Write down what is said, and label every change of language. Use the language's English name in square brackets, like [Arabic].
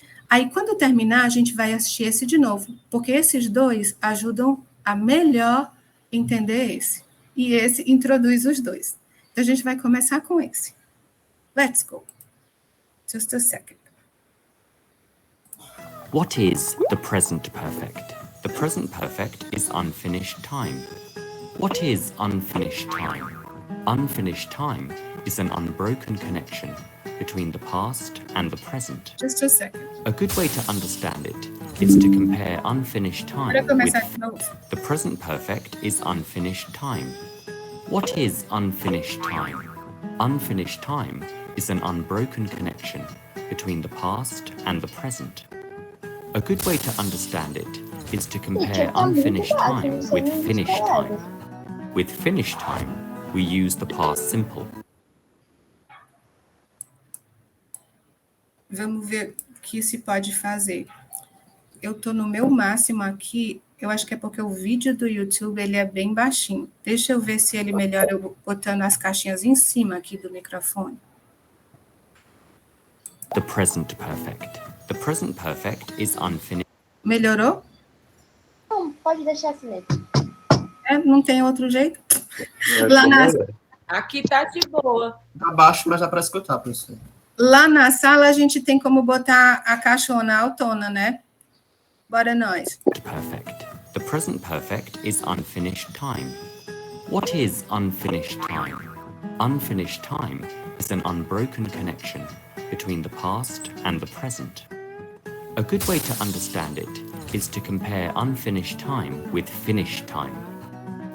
[Portuguese] Aí, quando terminar, a gente vai assistir esse de novo, porque esses 2 ajudam a melhor entender esse. E esse introduz os 2. Então, a gente vai começar com esse. [English] Let's go. Just a second. What is the present perfect? The present perfect is unfinished time. What is unfinished time? Unfinished time is an unbroken connection between the past and the present. Just a second. A good way to understand it is to compare unfinished time [Portuguese] Bora [English] with [Portuguese] começar de novo. [English] the present perfect is unfinished time. What is unfinished time? Unfinished time is an unbroken connection between the past and the present. A good way to understand it is to compare unfinished time with finished time. With finished time, we use the past simple. [Portuguese] Vamos ver o que se pode fazer. Eu tô no meu máximo aqui, eu acho que é porque o vídeo do YouTube ele é bem baixinho. Deixa eu ver se ele melhora eu botando as caixinhas em cima aqui do microfone. [English] The present perfect. The present perfect is unfinished. [Portuguese] Melhorou? Não, pode deixar assim mesmo. Não tem outro jeito? Eu Lá acho na- melhor. Aqui tá de boa. Tá baixo, mas dá para escutar, professor. Lá na sala a gente tem como botar a caixona autona, né? Bora nós. [English] Perfect. The present perfect is unfinished time. What is unfinished time? Unfinished time is an unbroken connection between the past and the present. A good way to understand it is to compare unfinished time with finished time.